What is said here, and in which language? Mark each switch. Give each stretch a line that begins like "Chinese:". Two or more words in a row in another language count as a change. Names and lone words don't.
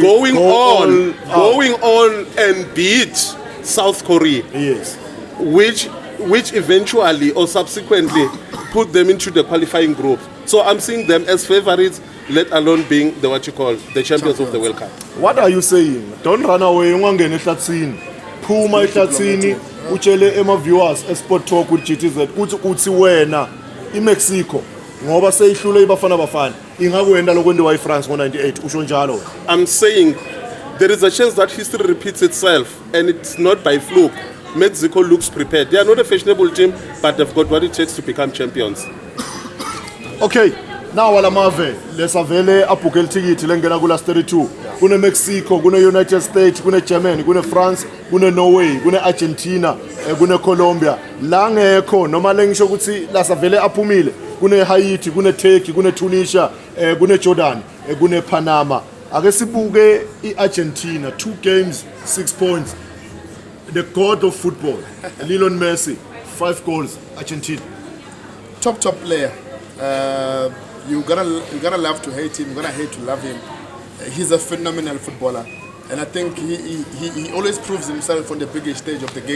English: going on and beat South Korea, which eventually or subsequently put them into the qualifying group. So I'm seeing them as favorites, let alone being the champions of the World Cup. What are you saying? Don't run away.
North Ndebele: Ungangena ehlathini. Phuma ehlathini utshele viewers Sportalk with GTZ uthi wena iMexico ngoba seyihlule iBafana ingakwenda lokwenziwa iFrance ngo98 usho njalo.
English: I'm saying there is a chance that history repeats itself, and it's not by fluke. Mexico looks prepared. They are not a fashionable team, but they've got what it takes to become champions.
North Ndebele: Okay, now walamave lesavele abhuke ithikithi lengena ku last 32. Kune Mexico, kune United States, kune Germany, kune France, kune Norway, kune Argentina, kune Colombia. La ngekho noma lengisho ukuthi lasavele aphumile. Kune Haiti, kune Turkey, kune Tunisia, kune Jordan, kune Panama. Ake sibuke iArgentina, 2 games, 6 points.
English: The god of football, Lionel Messi, 5 goals, Argentina. Top player. You're gonna love to hate him. You're gonna hate to love him. He's a phenomenal footballer, and I think he always proves himself on the biggest stage of the game.